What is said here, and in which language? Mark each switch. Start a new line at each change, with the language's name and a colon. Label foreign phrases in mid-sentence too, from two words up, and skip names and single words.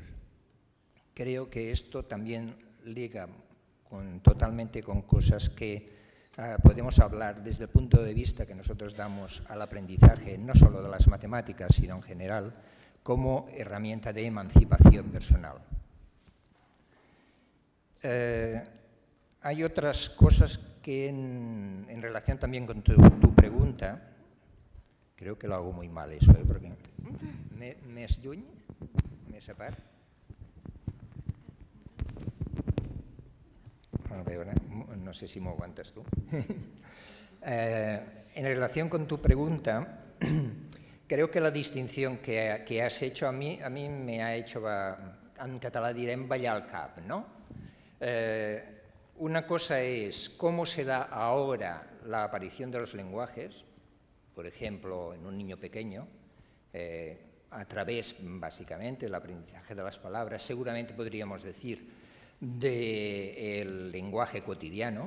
Spanish: Creo que esto también liga totalmente con cosas que podemos hablar desde el punto de vista que nosotros damos al aprendizaje, no solo de las matemáticas, sino en general, como herramienta de emancipación personal. Hay otras cosas que en relación también con tu pregunta, creo que lo hago muy mal eso, porque
Catalan: més lluny, més a part. A veure, no sé si m'ho aguantes tu.
Spanish: En relación con tu pregunta, creo que la distinción que has hecho a mí me ha hecho,
Catalan: en català direm, ballar el cap,
Spanish: ¿no? Una cosa es cómo se da ahora la aparición de los lenguajes, por ejemplo, en un niño pequeño, a través, básicamente, del aprendizaje de las palabras, seguramente podríamos decir, del lenguaje cotidiano.